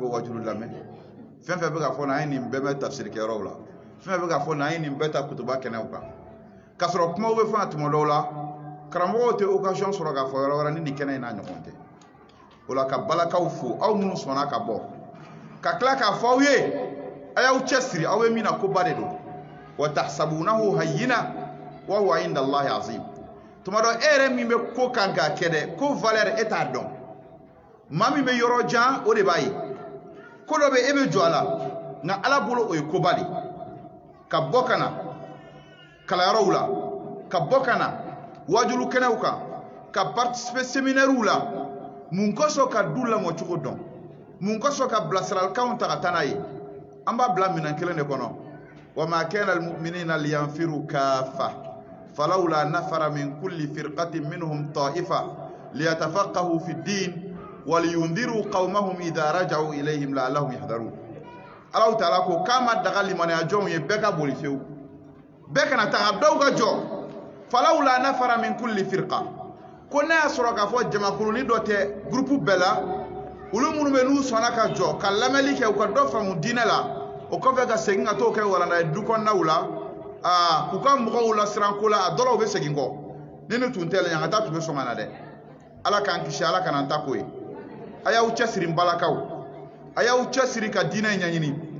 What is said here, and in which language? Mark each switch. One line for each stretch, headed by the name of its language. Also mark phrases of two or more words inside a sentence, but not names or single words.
Bambara: ko wajuru lamɛn fɛn fɛn bɛ ka fɔ na an ye nin bɛɛ bɛ tafsiri kɛyɔrɔw la fɛn fɛn bɛ ka fɔ na an ye nin bɛɛ ta kutuba kɛnɛw kan k'a sɔrɔ kumaw bɛ fɔ a tuma dɔw la karamɔgɔw tɛ occasion sɔrɔ k'a fɔ yɔrɔ wɛrɛ ni nin kɛnɛ in n'a ɲɔgɔn tɛ o la ka balakaw fo aw minnu sɔnna ka bɔ ka tila k'a fɔ aw ye a y'aw cɛsiri aw ye min na koba de don
Arabic: وتحسبونه هينا وهو عند الله عظيم
Bambara: tuma dɔ e yɛrɛ min bɛ ko kan k'a kɛ dɛ ko valeur e t'a dɔn maa min bɛ yɔrɔ jan o de b'a ye ko dɔ bɛ e bɛ jɔ a la nka Ala bolo o ye koba de ka bɔ ka na kalayɔrɔw la ka bɔ ka na wajulu kɛnɛw kan ka
French: participer séminaires
Bambara: la mun kosɔn ka du lamɔ cogo dɔn mun kosɔn ka bilasiralikanw ta ka taa n'a ye an b'a bila minɛn kelen de kɔnɔ
Arabic: وما كان المؤمنون لينفروا كافة فلولا نفر من كل فرقة منهم طائفة ليتفقهوا في الدين ولينذروا قومهم إذا رجعوا إليهم لعلهم يحذرون
Bambara: Allahu ta'ala ko kama daga limaniya jɔnw ye bɛɛ ka boli fewu bɛɛ kana taga dɔw ka jɔ
Arabic: فلولا نفر من كل فرقة
Bambara: ko n'a y'a sɔrɔ k'a fɔ jamakurunin dɔ tɛ groupe bɛɛ la olu minnu bɛ n'u sɔnna ka jɔ ka lamɛnni kɛ u ka dɔ faamu diinɛ la o kɔfɛ ka segin ka t'o kɛ walanda ye du kɔnɔnaw la k'u ka mɔgɔw lasiran ko la a dɔ la u bɛ segin kɔ ni nin tun tɛ la yan ka taa tun bɛ sɔn ka na dɛ Ala k'an kisi Ala kana an ta ko ye a y'aw cɛsiri n balakaw a y'aw cɛsiri ka diinɛ in ɲɛɲini